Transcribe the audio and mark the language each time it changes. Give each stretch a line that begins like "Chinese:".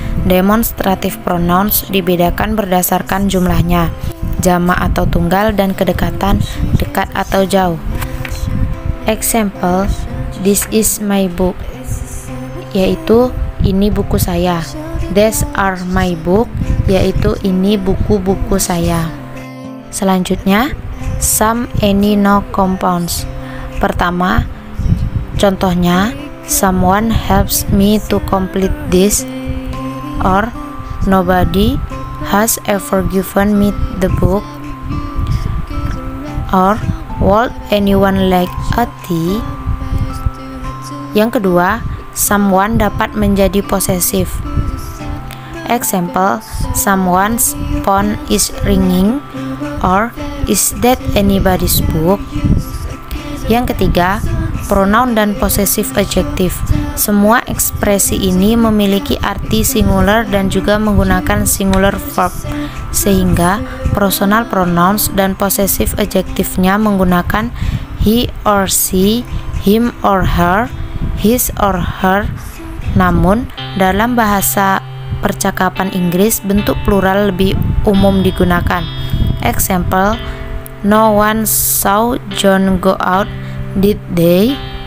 Indonesian: Demonstrative pronouns dibedakan berdasarkan jumlahnya, jamak atau tunggal, dan kedekatan, dekat atau jauh.
English: Example, this is my book,
Indonesian: yaitu ini buku saya.
English: These are my book,
Indonesian: yaitu ini buku-buku saya. Selanjutnya, some, any, no compounds. Pertama, contohnya,
English: someone helps me to complete this, or nobody has ever given me the book, or would anyone like a tea?
Indonesian: Yang kedua, someone dapat menjadi possessive.
English: Example, someone's phone is ringing, or is that anybody's book?
Indonesian: Yang ketiga, pronoun dan possessive adjective. Semua ekspresi ini memiliki arti singular dan juga menggunakan singular verb, sehingga personal pronouns dan possessive adjective-nya menggunakan he or she, him or her, his or her. Namun, dalam bahasa percakapan Inggris, bentuk plural lebih umum digunakan.
English: Example, no one saw John go out, did they?